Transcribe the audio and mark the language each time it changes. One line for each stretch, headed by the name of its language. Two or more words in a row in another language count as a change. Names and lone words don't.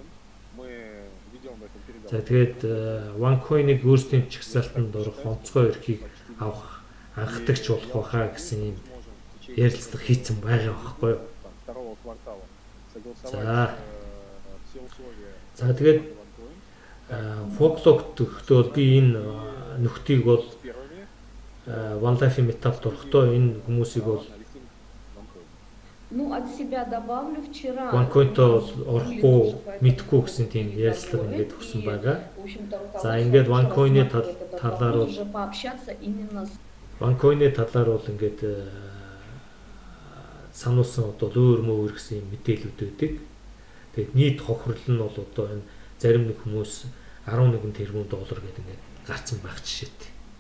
Mongolian: За тэгээд OneCoin-ыг өөрсдийн чагсаалтанд орох онцгой эрхийг авах анхдагч болох байхаа гэсэн юм ярилцлага хийцэн байгаа байхгүй юу? За тэгээд фоклог төгтөө бол би энэ нөхдийг бол OneLife-ийн металд орохдоо энэ хүмүүсийг бол
Russian: Ну, от себя добавлю вчера.
Mongolian: OneCoin-то орохгүй мэдхгүй гэсэн тийм ярилцлага ингээд өгсөн байгаа. За ингээд OneCoin-ы талаар бол OneCoin-ы талаар бол ингээд сануулсан одоо өөр мөр гэсэн мэдээлүүд өгдөг. Тэгээд нийт хохирол нь бол одоо энэ зарим нэг хүмүүс 11 тэрбум доллар гэдэг ингээд гарцсан байх жишээтэй.